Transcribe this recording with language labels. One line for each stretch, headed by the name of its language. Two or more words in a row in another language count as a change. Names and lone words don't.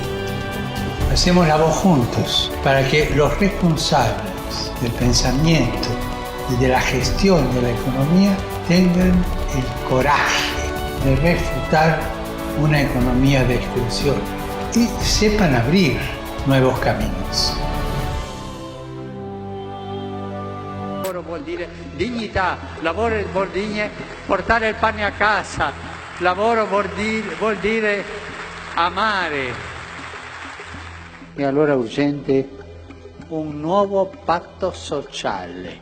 Spanish: Hacemos la voz juntos para que los responsables del pensamiento y de la gestión de la economía tengan el coraje de refutar una economía de exclusión y sepan abrir nuevos caminos.
Italian: Lavoro vuol dire dignità, lavoro vuol dire portare il pane a casa, lavoro vuol dire amare. E allora è urgente un nuovo patto sociale.